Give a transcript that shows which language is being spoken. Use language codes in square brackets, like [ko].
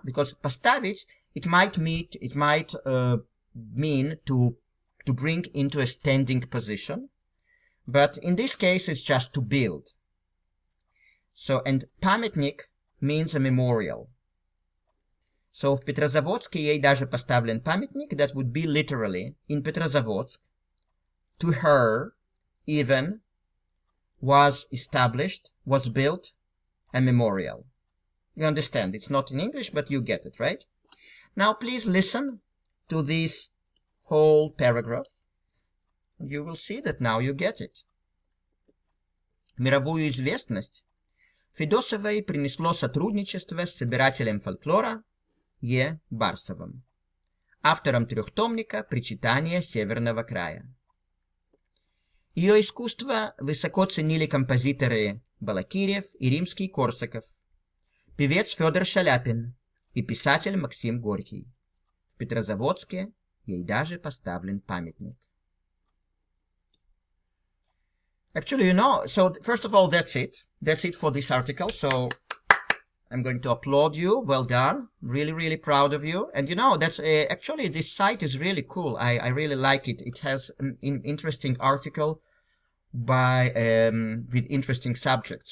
[en] Because поставить, it might mean to bring into a standing position. But in this case, it's just to build. So, and памятник means a memorial. [ru] So, в Петрозаводске ей даже поставлен памятник. [en] That would be literally, in Petrozavodsk, to her, even, was established, was built, a memorial. You understand? It's not in English, but you get it, right? Now, please listen to this whole paragraph. You will see that now you get it. [ru] Мировую известность Федосовой принесло сотрудничество с собирателем фольклора Е. Барсовым, автором трехтомника «Причитания Северного края». Ее искусство высоко ценили композиторы Балакирев и Римский-Корсаков, певец Федор Шаляпин и писатель Максим Горький. В Петрозаводске ей даже поставлен памятник. [en] Actually, you know, so first of all, that's it. That's it for this article. So I'm going to applaud you. Well done. Really, really proud of you. And you know, that's actually this site is really cool. I really like it. It has an interesting article by with interesting subjects.